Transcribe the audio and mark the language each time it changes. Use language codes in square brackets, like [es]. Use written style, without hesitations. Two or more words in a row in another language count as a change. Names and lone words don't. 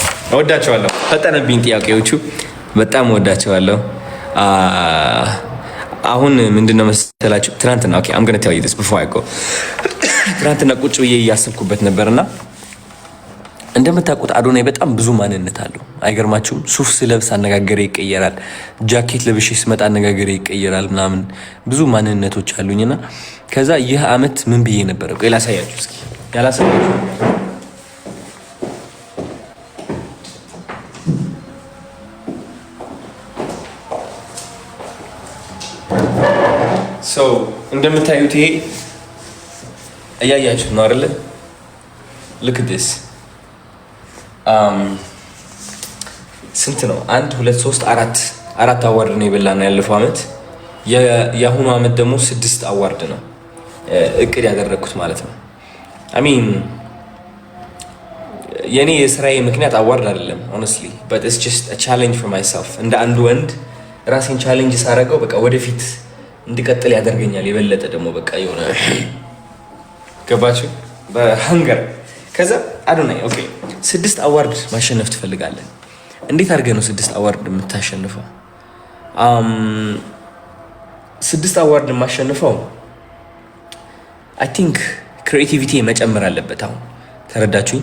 [am] እወዳቸዋለሁ። ፈጠነብኝ ጥያቄዎቹ። በጣም እወዳቸዋለሁ። አሁን ምንድነው መሰላችሁ ትናንትና [en] I'm going to tell you this before I go [am] ትናንትና ቁጭ ብዬ እያሰብኩበት ነበርና እንደምታውቁት አዶናይ በጣም ብዙ ማንነት አለው። አይገርማችሁም? ሱፍ ስለብስ አነጋገሬ ይቀየራል። ጃኬት ለብሼ ስመጣ አነጋገሬ ይቀየራል ምናምን ብዙ ማንነቶች አሉኝና ከዛ ይህ አመት ምን ብዬ ነበረ? ቆይ ላሳያችሁ እስኪ። ያላሳያችሁ እንደምታዩት ይሄ እያያችሁ ነው አይደለ? [en] look at this [am] ስንት ነው? 1 2 3 4 አዋርድ ነው የበላነው ያለፈው አመት። የአሁኑ አመት ደግሞ 6 አዋርድ ነው እቅድ ያደረኩት ማለት ነው። አሚን የኔ የስራዬ ምክንያት አዋርድ አይደለም [en] honestly but it's just a challenge for myself። [am] እንደ አንድ ወንድ ራሴን ቻሌንጅ ሳረገው በቃ ወደፊት እንድቀጥል ያደርገኛል። የበለጠ ደግሞ በቃ የሆነ ገባችሁ በሀንገር። ከዛ አዶናይ ኦኬ 6 አዋርድ ማሸነፍ ትፈልጋለህ? እንዴት አድርገህ ነው 6 አዋርድ የምታሸንፈው? 6 አዋርድ የማሸንፈው [en] I think creativity [am] መጨመር አለበት። አሁን ተረዳችሁኝ?